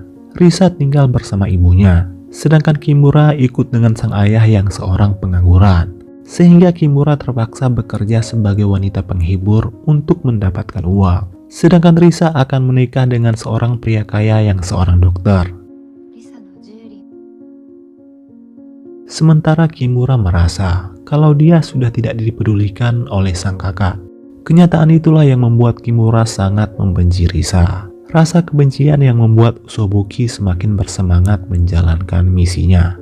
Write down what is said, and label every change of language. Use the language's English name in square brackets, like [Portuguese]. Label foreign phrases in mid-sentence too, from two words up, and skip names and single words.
[Indonesian] Risa tinggal bersama ibunya, sedangkan Kimura ikut dengan sang ayah yang seorang pengangguran. Sehingga Kimura terpaksa bekerja sebagai wanita penghibur untuk mendapatkan uang. Sedangkan Risa akan menikah dengan seorang pria kaya yang seorang dokter. [Japanese] リサのジュエリー [Indonesian] Sementara Kimura merasa kalau dia sudah tidak dipedulikan oleh sang kakak. Kenyataan itulah yang membuat Kimura sangat membenci Risa. Rasa kebencian yang membuat Usobuki semakin bersemangat menjalankan misinya.